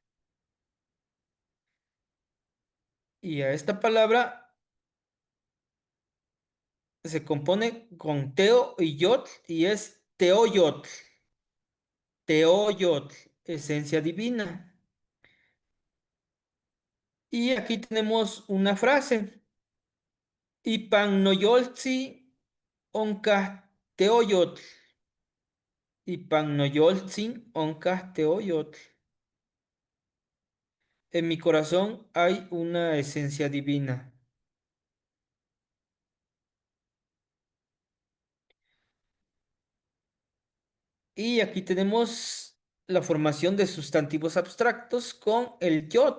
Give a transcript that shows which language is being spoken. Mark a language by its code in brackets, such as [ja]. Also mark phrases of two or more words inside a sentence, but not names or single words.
[es] Y a esta palabra se compone con teo y yotl y es teoyotl. Teoyotl, esencia divina. Y aquí tenemos una frase. [nah] Ipan noyoltzi oncah teoyotl. Ipan noyoltzin oncah teoyotl. [es] En mi corazón hay una esencia divina. Y aquí tenemos la formación de sustantivos abstractos con el yotl.